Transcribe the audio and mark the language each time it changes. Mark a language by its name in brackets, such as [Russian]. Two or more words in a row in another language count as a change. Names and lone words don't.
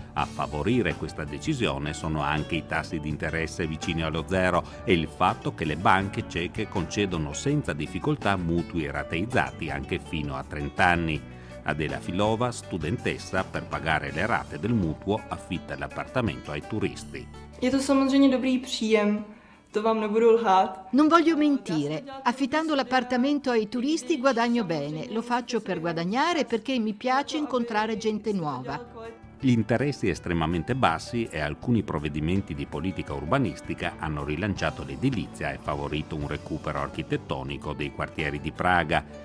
[Italian] A favorire questa decisione sono anche i tassi di interesse vicini allo zero e il fatto che le banche ceche concedono senza difficoltà mutui rateizzati anche fino a 30 anni. Adela Filova, studentessa, per pagare le rate del mutuo affitta l'appartamento ai turisti. [Czech] Je to samozřejmě dobrý příjem, to vám nebudu lhát. [Italian] Non voglio mentire, affittando l'appartamento ai turisti guadagno bene, lo faccio per guadagnare e perché mi piace incontrare gente nuova. Gli interessi estremamente bassi e alcuni provvedimenti di politica urbanistica hanno rilanciato l'edilizia e favorito un recupero architettonico dei quartieri di Praga.